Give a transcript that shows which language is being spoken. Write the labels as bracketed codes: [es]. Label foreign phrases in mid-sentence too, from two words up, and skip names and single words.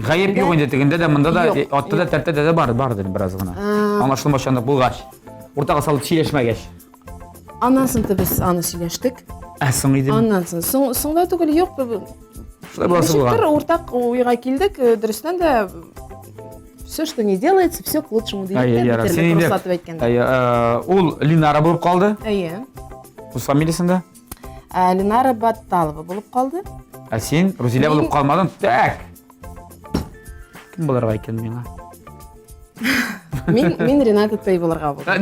[tt] Гаеп юк инде тегендә дә, монда да, Юк, атта да, тәртәдә дә бардыр бераз гына. Аңлашылмачанлык булгач, уртага салып сөйләшмәгәч. Аннан соң без аны сөйләштек. Соң иде. Аннан соң соңда түгел юк. Шулай буласы Ничектер булган. уртак уйга килдек, дөрестән дә [ru] все, что не делается, все к лучшему [tt] Әйе, яра. Син инде. Әйе, ул Линара булып калды. Әйе. Үз фамилиясендә. Ленара Батталова булып калды. Син Рузилия булып калмадың. Так. Кем буларга икән миңа? Мин Рената Тай булырга булдым.